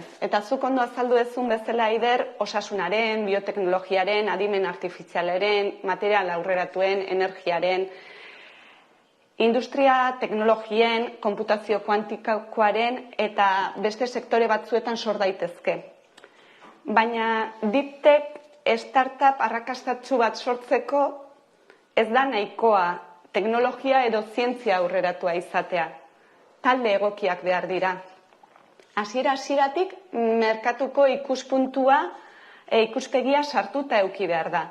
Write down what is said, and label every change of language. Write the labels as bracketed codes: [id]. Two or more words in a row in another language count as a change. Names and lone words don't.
[eu] Eta zuk ondo azaldu dezun bezala, Eider, osasunaren, bioteknologiaren, adimen artifizialaren, material aurreratuen, energiaren, industria teknologien, konputazio kuantikoaren eta beste sektore batzuetan sor daitezke. Baina [en] deep-tech startup [eu] arrakastatsu bat sortzeko ez da nahikoa teknologia edo zientzia aurreratua izatea. Talde egokiak behar dira. Hasieratik merkatuko ikuspegia sartuta eduki behar da.